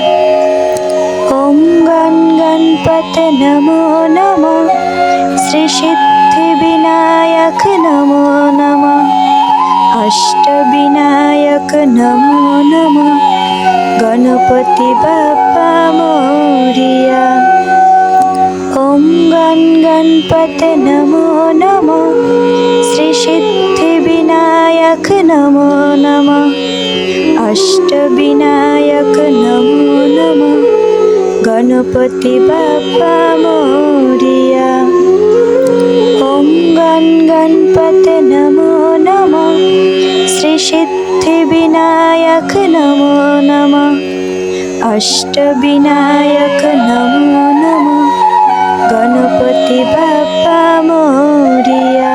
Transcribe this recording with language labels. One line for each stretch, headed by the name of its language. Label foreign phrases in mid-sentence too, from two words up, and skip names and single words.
Sanskrit: ओम गण गणपते नमो नमः श्री सिद्धि विनायक नमो नमः अष्ट विनायक नमो नमः
Marathi: गणपति बाप्पा मोरया।
Sanskrit: ओम गण गणपते नमो नमः श्री सिद्धि विनायक नमो नमः अष्टविनायक नमो नमः
Marathi: गणपति बाप्पा मोरिया।
Sanskrit: ओम गण गणपते नमो नमः श्री सिद्धि विनायक नमो नमः अष्टविनायक नमो नमः
Marathi: गणपति बाप्पा मोरिया।